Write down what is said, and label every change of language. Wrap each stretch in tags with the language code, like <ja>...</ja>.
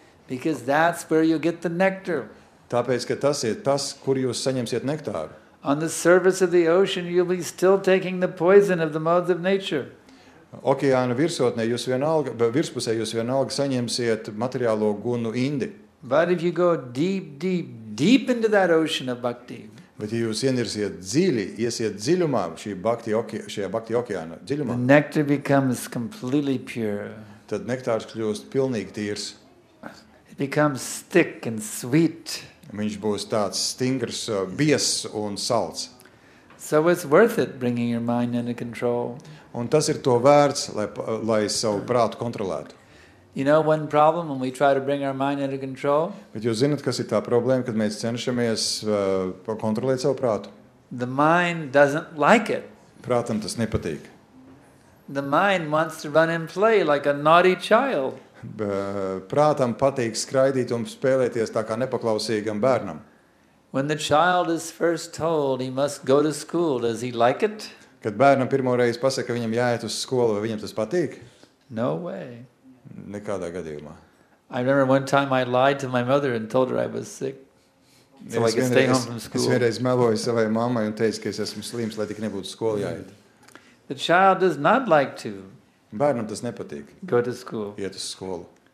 <en>Because that's where you get the nectar.</en> <lv>Tāpēc, ka tas ir tas, kur jūs saņemsiet nektāru.</lv> <en>On the surface of the ocean, you'll be still taking the poison of the modes of nature.</en> <lv>Okeāna virsotnē virspusē jūs vienalga saņemsiet materiālo gunu indi.</lv> <en>But if you go deep, deep, deep into that ocean of bhakti,</en> <lv>Bet ja jūs ienirsiet dziļi, iesiet dziļumā, šajā bhakti okeāna</lv> <en>the</en> <lv>dziļumā,</lv> <en>nectar becomes completely pure.</en> <lv>tad nektārs kļūst pilnīgi tīrs.</lv> <en>It becomes thick and sweet.</en> <lv>Viņš būs tāds stingrs, biezs un salds.</lv> <en>So it's worth it bringing your mind under control.</en> <lv>Un tas ir to vērts, lai savu prātu kontrolētu.</lv> <en>You know one problem when we try to bring our mind under control?</en> <lv>Bet jūs zināt, kas ir tā problēma, kad mēs cenšamies kontrolēt savu prātu?</lv> <en>The mind doesn't like it.</en> <lv>Prātam tas nepatīk.</lv> <en>The mind wants to run and play like a naughty child.</en> <lv>Prātam patīk skraidīt un spēlēties tā kā nepaklausīgam bērnam.</lv> <en>When the child is first told he must go to school, does he like it?</en> <lv>Kad bērnam pirmo reizi pasaka, ka viņam jāiet uz skolu, vai viņam tas patīk?</lv> <en>No way.</en> <lv>Nekādā gadījumā.</lv> <en>I remember one time I lied to my mother and told her I was sick. So I could stay home from</en> <lv>Es</lv> <en>school.</en> <lv>vienreiz meloju savai mammai un teicu, ka es esmu slims, lai tik nebūtu skolu jāiet.</lv> <en>The child does not like to</en> <lv>Bērnam tas nepatīk,</lv> <en>go to school.</en> <lv>iet uz skolu.</lv>